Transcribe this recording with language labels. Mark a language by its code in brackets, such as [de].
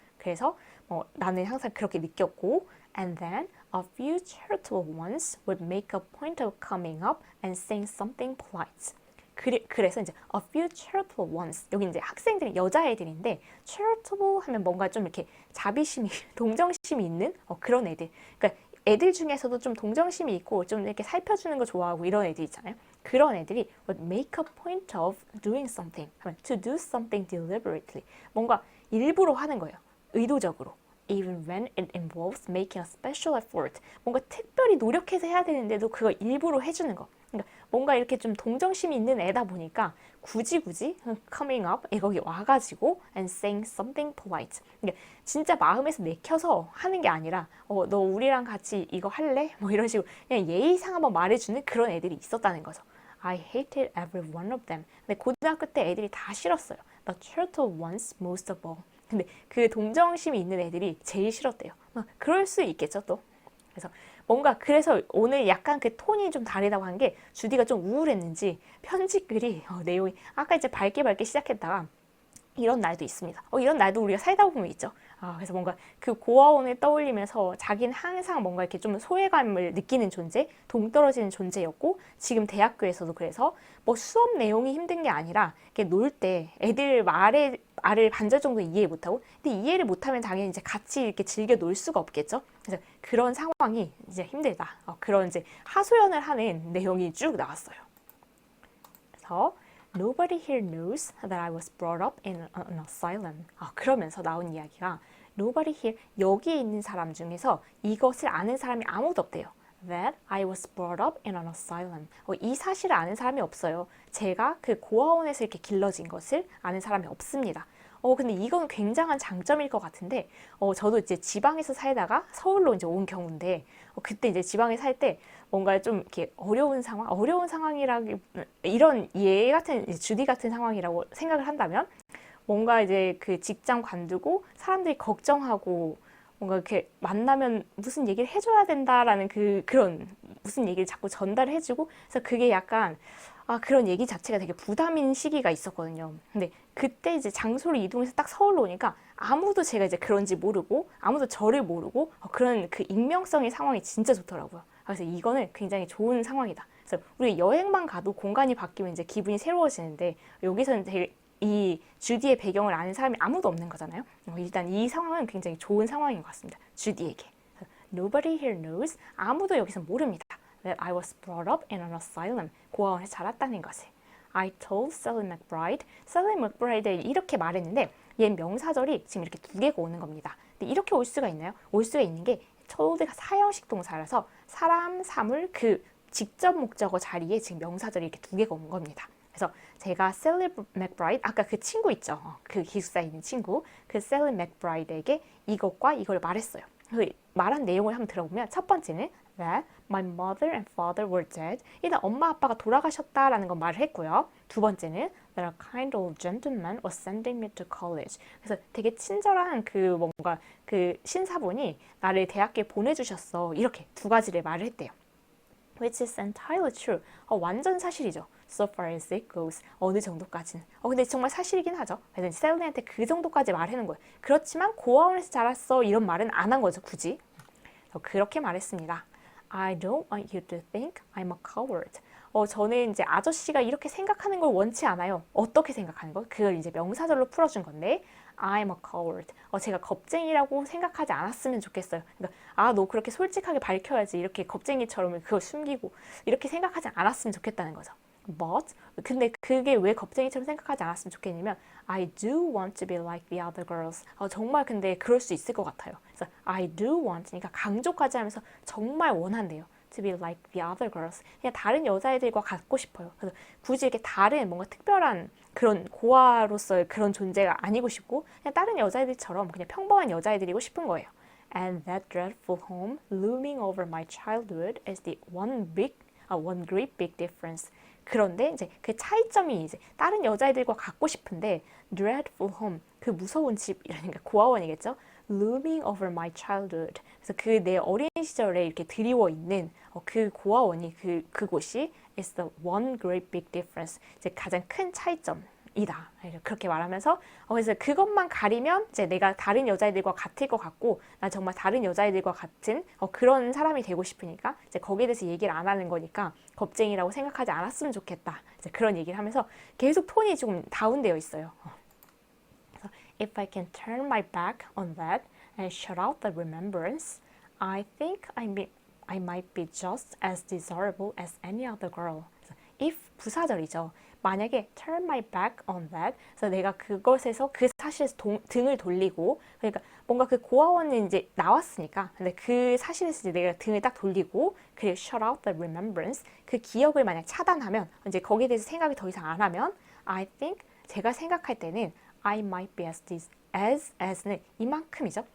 [ko] 그래서 나는 항상 그렇게 느꼈고 [en] and then a few charitable ones would make a point of coming up and saying something polite. [ko] 그래서 이제 [en] a few charitable ones [ko] 여기 이제 학생들이 여자애들인데 charitable 하면 뭔가 좀 이렇게 자비심이 동정심이 있는 그런 애들. 그러니까 애들 중에서도 좀 동정심이 있고 좀 이렇게 살펴주는 거 좋아하고 이런 애들 있잖아요. 그런 애들이 [en] would make a point of doing something [ko] 하면 [en] to do something deliberately [ko] 뭔가 일부러 하는 거예요. 의도적으로. [en] Even when it involves making a special effort [ko] 뭔가 특별히 노력해서 해야 되는데도 그걸 일부러 해주는 거. 그러니까 뭔가 이렇게 좀 동정심이 있는 애다 보니까 굳이 [en] coming up [ko] 거기 와가지고 [en] and saying something polite. [ko] 그러니까 진짜 마음에서 내켜서 하는 게 아니라 너 우리랑 같이 이거 할래? 뭐 이런 식으로 그냥 예의상 한번 말해주는 그런 애들이 있었다는 거죠. [en] I hated every one of them. [ko] 근데 고등학교 때 애들이 다 싫었어요. [en] The charitable ones most of all. [ko] 근데 그 동정심이 있는 애들이 제일 싫었대요. 그럴 수 있겠죠 또. 그래서 뭔가 그래서 오늘 약간 그 톤이 좀 다르다고 한 게 주디가 좀 우울했는지 편집글이 내용이 아까 이제 밝게 시작했다가 이런 날도 있습니다. 이런 날도 우리가 살다 보면 있죠. 그래서 뭔가 그 고아원을 떠올리면서 자기는 항상 뭔가 이렇게 좀 소외감을 느끼는 존재, 동떨어지는 존재였고 지금 대학교에서도 그래서 뭐 수업 내용이 힘든 게 아니라 이렇게 놀 때 애들 말을 반절 정도 이해 못하고 근데 이해를 못하면 당연히 이제 같이 이렇게 즐겨 놀 수가 없겠죠. 그래서 그런 상황이 이제 힘들다. 그런 이제 하소연을 하는 내용이 쭉 나왔어요. 그래서 [en] Nobody here knows that I was brought up in an asylum. [ko] 그러면서 나온 이야기가 [en] Nobody here, [ko] 여기에 있는 사람 중에서 이것을 아는 사람이 아무도 없대요. [en] That I was brought up in an asylum. [ko] 이 사실을 아는 사람이 없어요. 제가 그 고아원에서 이렇게 길러진 것을 아는 사람이 없습니다. 근데 이건 굉장한 장점일 것 같은데, 저도 이제 지방에서 살다가 서울로 이제 온 경우인데, 그때 이제 지방에 살 때 뭔가 좀 이렇게 어려운 상황이라기, 이런 얘 같은, 주디 같은 상황이라고 생각을 한다면, 뭔가 이제 그 직장 관두고 사람들이 걱정하고, 뭔가 이렇게 만나면 무슨 얘기를 해줘야 된다라는 그런 무슨 얘기를 자꾸 전달을 해주고, 그래서 그게 약간, 그런 얘기 자체가 되게 부담인 시기가 있었거든요. 근데 그때 이제 장소를 이동해서 딱 서울로 오니까 아무도 제가 이제 그런지 모르고 아무도 저를 모르고 그런 그 익명성의 상황이 진짜 좋더라고요. 그래서 이거는 굉장히 좋은 상황이다. 그래서 우리 여행만 가도 공간이 바뀌면 이제 기분이 새로워지는데 여기서는 되게 이 주디의 배경을 아는 사람이 아무도 없는 거잖아요. 일단 이 상황은 굉장히 좋은 상황인 것 같습니다. 주디에게. [en] Nobody here knows. [ko] 아무도 여기서 모릅니다. [en] That I was brought up in an asylum. [ko] 고아원에 자랐다는 것을. [en] I told Sally McBride. [ko] Sally McBride에 이렇게 말했는데 얘 명사절이 지금 이렇게 두 개가 오는 겁니다. 근데 이렇게 올 수가 있나요? 올 수가 있는 게 told가 사형식 동사라서 사람, 사물, 그 직접 목적어 자리에 지금 명사절이 이렇게 두 개가 온 겁니다. 그래서 제가 Sally McBride, 아까 그 친구 있죠? 그 기숙사에 있는 친구, 그 Sally McBride에게 이것과 이걸 말했어요. 그 말한 내용을 한번 들어보면 첫 번째는 [en] that my mother and father were dead. [ko] 일단 엄마 아빠가 돌아가셨다라는 건 말을 했고요. 두 번째는 [en] that a kind old gentleman was sending me to college. [ko] 그래서 되게 친절한 그 뭔가 그 신사분이 나를 대학교에 보내주셨어. 이렇게 두 가지를 말을 했대요. [en] Which is entirely true. [ko] 완전 사실이죠. [en] So far as it goes. [ko] 어느 정도까지는. 근데 정말 사실이긴 하죠. 그래서 셀리한테 그 정도까지 말하는 거예요. 그렇지만 고아원에서 자랐어. 이런 말은 안 한 거죠. 굳이. 그렇게 말했습니다. [en] I don't want you to think I'm a coward. [ko] 저는 이제 아저씨가 이렇게 생각하는 걸 원치 않아요. 어떻게 생각하는 거? 그걸 이제 명사절로 풀어준 건데 [en] I'm a coward. [ko] 제가 겁쟁이라고 생각하지 않았으면 좋겠어요. 그러니까 너 그렇게 솔직하게 밝혀야지. 이렇게 겁쟁이처럼 그걸 숨기고 이렇게 생각하지 않았으면 좋겠다는 거죠. [en] But [ko] 근데 그게 왜 겁쟁이처럼 생각하지 않았으면 좋겠냐면 [en] I do want to be like the other girls. [ko] 정말 근데 그럴 수 있을 것 같아요. 그래서 [en] I do want [ko] 그러니까 강조까지 하면서 정말 원한대요. [en] To be like the other girls. [ko] 그냥 다른 여자애들과 같고 싶어요. 그래서 굳이 이렇게 다른 뭔가 특별한 그런 고아로서의 그런 존재가 아니고 싶고 그냥 다른 여자애들처럼 그냥 평범한 여자애들이고 싶은 거예요. [en] And that dreadful home looming over my childhood is the one great big difference. [ko] 그런데 이제 그 차이점이 이제 다른 여자애들과 같고 싶은데 [en] dreadful home [ko] 그 무서운 집 이러니까 고아원이겠죠. [en] looming over my childhood. [ko] 그래서 그 내 어린 시절에 이렇게 드리워 있는 그 고아원이 그곳이 [en] is the one great big difference. [ko] 이제 가장 큰 차이점이다. 그렇게 말하면서 그래서 그것만 가리면 이제 내가 다른 여자애들과 같을 것 같고 난 정말 다른 여자애들과 같은 그런 사람이 되고 싶으니까 이제 거기에 대해서 얘기를 안 하는 거니까 겁쟁이라고 생각하지 않았으면 좋겠다. 이제 그런 얘기를 하면서 계속 톤이 좀 다운되어 있어요. [en] If I can turn my back on that and shut out the remembrance, I think I might be just as desirable as any other girl. [ko] If 부사절이죠. 만약에 [en] turn my back on that, [ko] 그래서 내가 그것에서 그 사실에서 등을 돌리고, 그러니까 뭔가 그 고아원은 이제 나왔으니까, 근데 그 사실에서 이제 내가 등을 딱 돌리고, 그리고 [en] shut out the remembrance, [ko] 그 기억을 만약 차단하면, 이제 거기에 대해서 생각이 더 이상 안 하면, [en] I think [ko] 제가 생각할 때는 [en] I might be as는 [ko] 이만큼이죠.